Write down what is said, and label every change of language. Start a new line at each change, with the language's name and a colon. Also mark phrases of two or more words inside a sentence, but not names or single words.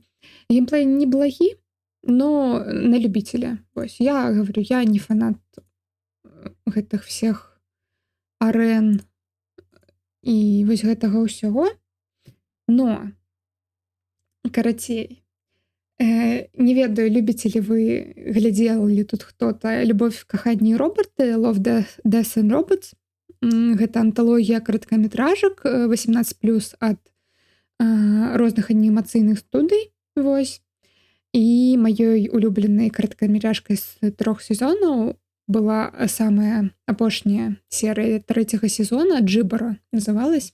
Belarusian: Геймплей неблагі, но
Russian: на любителя.
Belarusian: Вось, я говорю, я не фанат гэтых
Russian: всех арен
Belarusian: і вось гэтага ўсяго. Но, карацей, не ведаю, любіце ли вы, глядзел ли тут хто-то «Любовь, каханне і робаты», «Love, Death and Robots». Гэта анталогія кароткаметражак 18+ ад розных анімацыйных студый. Вось. І маёй улюбленай кароткаметражкай з 3 сезонаў была самая апошняя серыя 3-го сезона «Джибара» называлась.